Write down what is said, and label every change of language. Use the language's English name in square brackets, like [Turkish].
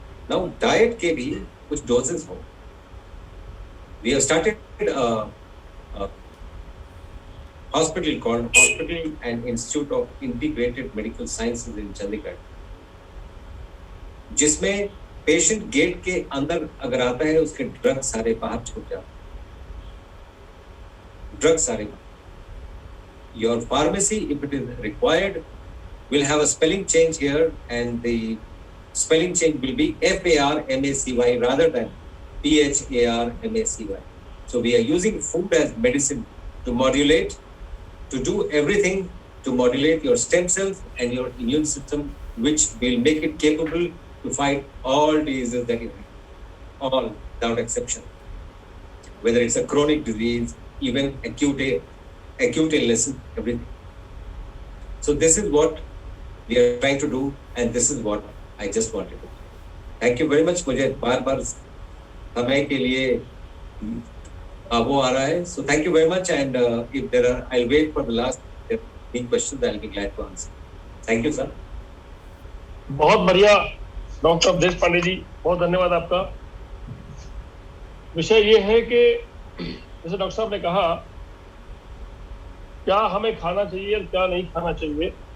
[Hindi] Now diet के भी कुछ doses हो. [English] We have started a hospital called Hospital and Institute of Integrated Medical Sciences in Chandigarh, [Hindi] जिसमें patient gate के अंदर अगर आता है उसके ड्रग सारे बाहर छूट जाते. ड्रग सारे. [English] Your pharmacy, if it is required, will have a spelling change here, and the spelling change will be FARMACY rather than PHARMACY. So we are using food as medicine to modulate, to do everything to modulate your stem cells and your immune system, which will make it capable to fight all diseases that you have, all without exception. Whether it's a chronic disease, even acute illness, everything. So this is what we are trying to do, and this is what I just wanted to do. Thank you very much. [Hindi] मुझे बार-बार समय के लिए वो आ रहा है. [English] So thank you very much, and if there are, I'll wait for the last questions. I'll be glad to answer. Thank you, sir. [Hindi] बहुत बढ़िया डॉक्टर अवधेश पांडे जी, बहुत धन्यवाद आपका. विषय ये है कि जैसे डॉक्टर साहब ने कहा, क्या हमें खाना चाहिए और क्या नहीं खाना चाहिए.